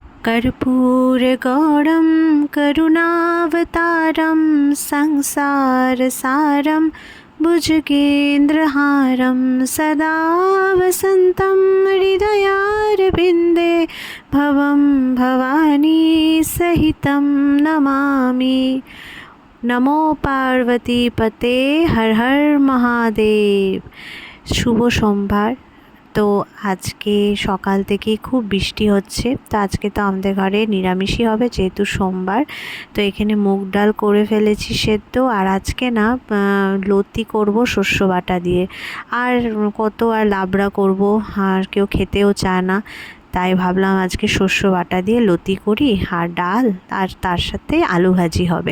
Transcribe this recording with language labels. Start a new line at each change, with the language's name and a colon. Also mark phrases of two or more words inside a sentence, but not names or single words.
Sanskrit: कर्पूरगौरं करुणावतारं संसारसारं भुजगेन्द्रहारं सदा वसन्तं हृदयारविन्दे भवं भवानी सहितं नमामि। नमो पार्वतीपते हर हर महादेव।
Bangla: শুভ সোমবার। তো আজকে সকাল থেকেই খুব বৃষ্টি হচ্ছে, তো আজকে তো আমাদের ঘরে নিরামিষই হবে যেহেতু সোমবার। তো এখানে মুগ ডাল করে ফেলেছি সেদ্ধ, আর আজকে না লতি করব শস্য বাটা দিয়ে। আর কত আর লাবড়া করব, আর কেউ খেতেও চায় না, তাই ভাবলাম আজকে শস্য বাটা দিয়ে লতি করি, আর ডাল, আর তার সাথে আলু ভাজি হবে।